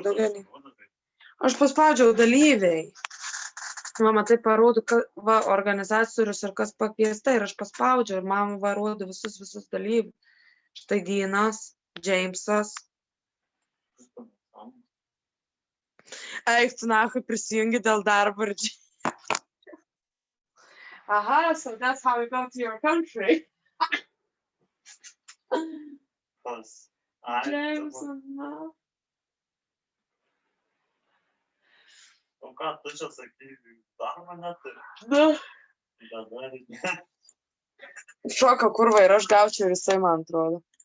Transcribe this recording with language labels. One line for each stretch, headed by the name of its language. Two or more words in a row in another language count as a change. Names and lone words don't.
Lithuanian: Aš paspaudžiau dalyviai. Va, matai, parodo, va, organizatorius ir kas pakviesta ir aš paspaudžiau ir man va rodo visus dalyvius. Štai Dynas, Jamesas. Eik, tu nahui prisijungi dėl darbardžių.
English: Aha, so that's how we go to your country.
Lithuanian: Kas? Jamesas, na. O ką, tu čia sakai, darbą neturi? Na. Šoka kurva ir aš gaučiau ir jisai, man atrodo.